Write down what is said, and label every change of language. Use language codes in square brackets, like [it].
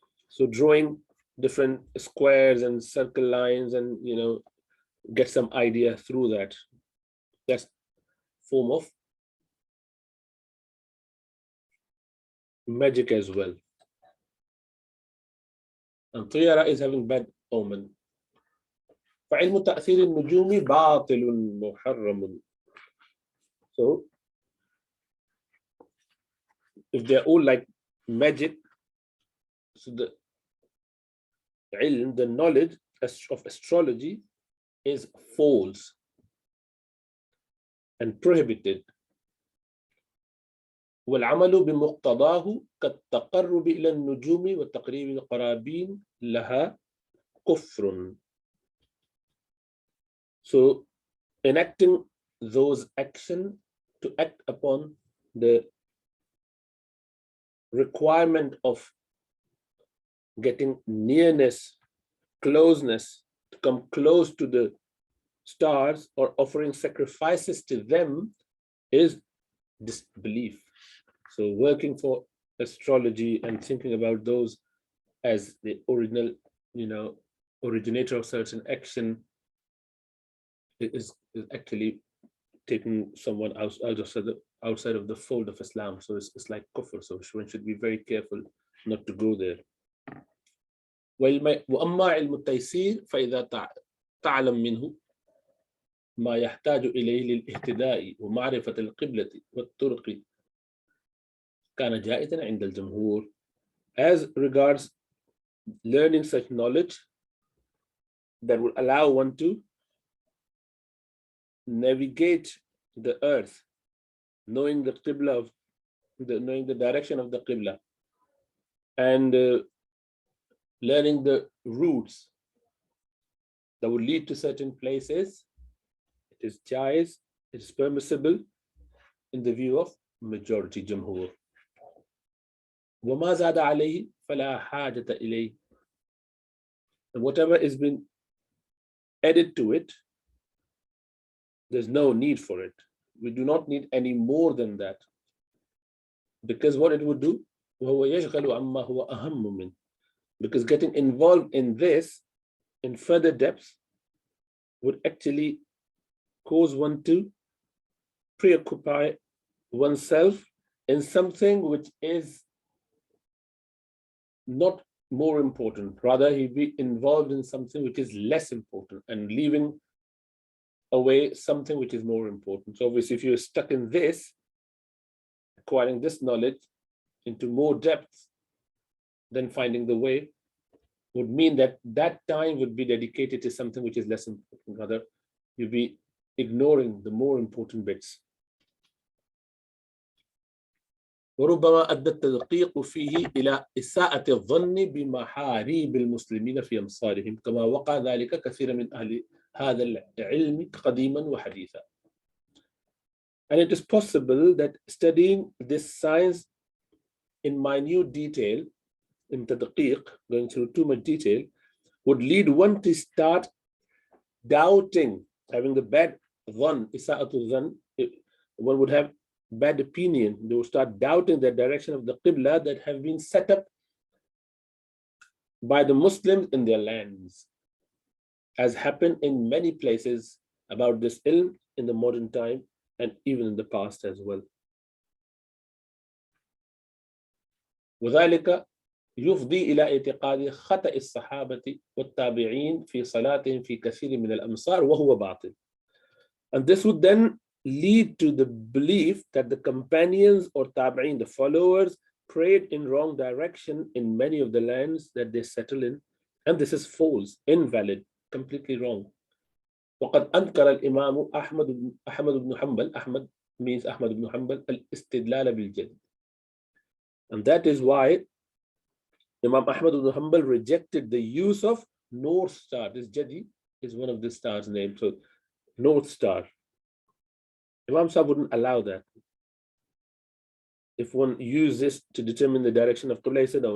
[en] So drawing different squares and circle lines and, get some idea through that. That's form of magic as well. And tiyara is having bad omen. [ar] فعلم تأثير النجوم باطل محرم. [en] So if they're all like magic, so the ilm, the knowledge of astrology, is false and prohibited. [ar] والعمل بمقتضاه كالتقرب إلى النجوم وتقريب القرابين لها كفر. [en] So enacting those actions to act upon the requirement of getting nearness, closeness, to come close to the stars or offering sacrifices to them is disbelief. So working for astrology and thinking about those as the original, originator of certain action is actually taking someone outside of the fold of Islam. So it's like kufr. So one should be very careful not to go there. [ar] وأما علم التيسير فإذا تعلم منه ما يحتاج إليه للاهتداء ومعرفة القبلة والطرق كان جائزا عند الجمهور. [en] As regards learning such knowledge that will allow one to navigate the earth, knowing the qibla knowing the direction of the qibla, and learning the routes that would lead to certain places, it is jaiz, it is permissible in the view of majority jamhur. [ar] وَمَا زَادَ عَلَيْهِ فَلَا حَاجَةَ إِلَيْهِ. [en] And whatever has been added to it, there's no need for it. We do not need any more than that. Because what it would do, [ar] وَهُوَ يَشْغَلُ عَمَّا هُوَ أَهَمُّ مِنْ. [en] Because getting involved in this in further depths would actually cause one to preoccupy oneself in something which is not more important. Rather, he'd be involved in something which is less important and leaving away something which is more important. So obviously, if you're stuck in this, acquiring this knowledge into more depth than finding the way would mean that that time would be dedicated to something which is less important. Rather, you'd be ignoring the more important bits. [ar] وربما أدى التدقيق فيه إلى إساءة الظن بمحاريب المسلمين في أمصارهم كما وقع ذلك كثير من أهل هذا العلم قديما وحديثا. [en] And it is possible that studying this science in minute detail, in tadqiq, going through too much detail, would lead one to start doubting, having the bad dhann, isa'atul dhann. One would have bad opinion. They would start doubting the direction of the qibla that have been set up by the Muslims in their lands, as happened in many places about this ilm in the modern time and even in the past as well. [ar] وذلك يفضي إلى اعتقاد خطأ الصحابة والتابعين في صلاتهم في كثير من الأمصار وهو باطل. [en] And this would then lead to the belief that the companions or tabi'in, the followers, prayed in wrong direction in many of the lands that they settle in. And this is false, invalid, completely wrong. [ar] وقد أنكر الإمام أحمد بن حنبل, [en] Ahmad means Ahmad ibn Hanbal, [ar] الاستدلال بالجد. [en] And that is why Imam Ahmad ibn Hanbal rejected the use of North Star. This Jadi is one of the stars' names. So North Star. Imam Sahib wouldn't allow that. If one uses this to determine the direction of Qibla, he said no.